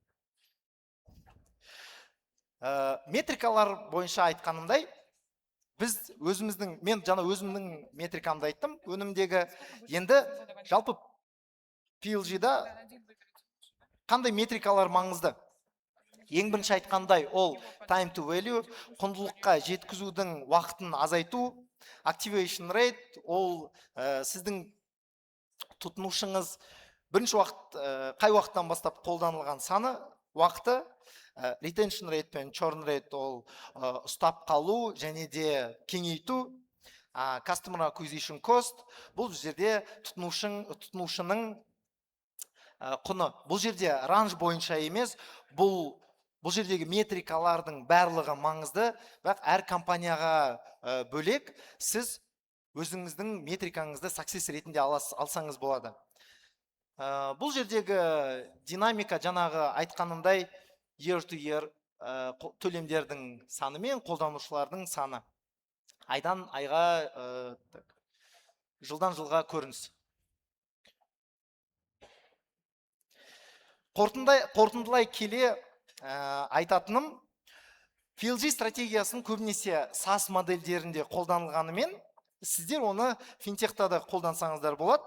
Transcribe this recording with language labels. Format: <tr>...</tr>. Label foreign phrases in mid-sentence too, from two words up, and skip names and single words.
<kk>Метрикалар бойынша айтқанымдай, біз мен жаңа өзімнің метрикамды айттым, өнімдегі. Енді жалпы PLG-да қандай метрикалар маңызды? Ең бірінші айтқандай, ол</kk> <en>time to value,</en> <kk>құндылыққа жеткізудің уақытын азайту, activation rate, ол сіздің тұтынушыңыз бірінші уақыт қай уақыттан бастап қолданылған саны уақыты</kk> <en>retention rate</en> <kk>пен</kk> <en>churn rate</en> <kk>ол ұстап қалу және де кеңейту,</kk> <en>customer acquisition cost</en> <kk>бұл жерде тұтынушының құны. Бұл жерде ранж бойынша емес, бұл жердегі метрикалардың барлығы маңызды, бірақ әр компанияға бөлек сіз өзіңіздің метрикаңызды success ретінде алсаңыз болады. Бұл жердегі динамика жаңағы айтқанымдай</kk> <en>year to year</en> <kk>төлемдердің саны мен қолданушылардың саны. Айдан айға, жылдан жылға көрініс. Қорытындылай келе айтатыным, PLG стратегиясын көбінесе SaaS модельдерінде қолданылғанымен, сіздер оны финтехта да қолдансаңыздар болады.</kk>